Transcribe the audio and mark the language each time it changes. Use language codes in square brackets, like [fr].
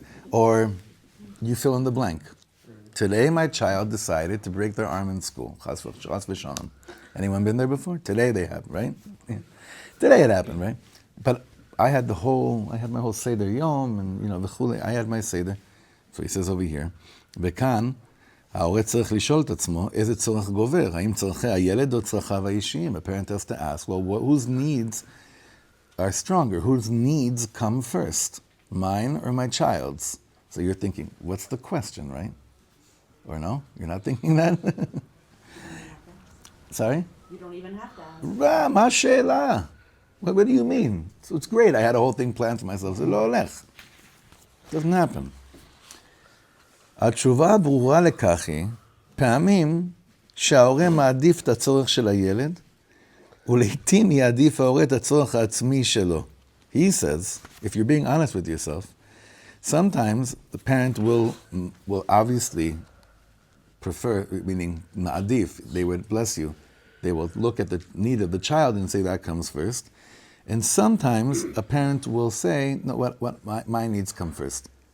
[en] Or you fill in the blank. Today my child decided to break their arm in school. Chas v'shalom. Anyone been there before? Today they have, right? Yeah. Today it happened, right? But I had my whole Seder Yom, and v'chule, I had my Seder. So he says over here, [he] וכאן, ההורה צריך לשאול את עצמו, איזה צורך גובר? האם צורכי הילד או צרכיו האישיים? [en] A parent has to ask, well, whose needs are stronger? Whose needs come first? Mine or my child's? So you're thinking, what's the question, right? Or no? You're not thinking that? Sorry? You don't even have to ask. [he] מה השאלה? [en] What do you mean? So it's great. I had a whole thing planned for myself. [he] זה לא הולך. [en] Doesn't happen. [he] התשובה הברורה לכך היא, פעמים שההורה מעדיף את הצורך של הילד, ולעיתים יעדיף ההורה את הצורך העצמי שלו. [en] He says, if you're being honest with yourself, sometimes the parent will obviously prefer, meaning ma'adif, they would bless you. They will look at the need of the child and say that comes first. And sometimes a parent will say, no, my needs come first.